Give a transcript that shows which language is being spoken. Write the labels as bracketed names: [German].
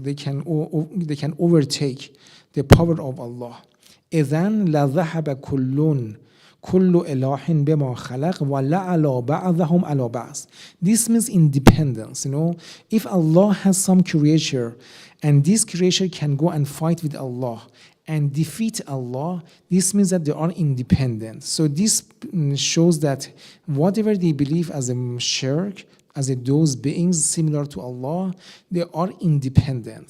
[English] They can overtake the power of Allah. [Arabic] إذن لذهب كل إله بما خلق ولعلى بعضهم على بعض. [English] This means independence. If Allah has some creature and this creature can go and fight with Allah and defeat Allah, this means that they are independent. So this shows that whatever they believe as a shirk, as those beings similar to Allah, they are independent.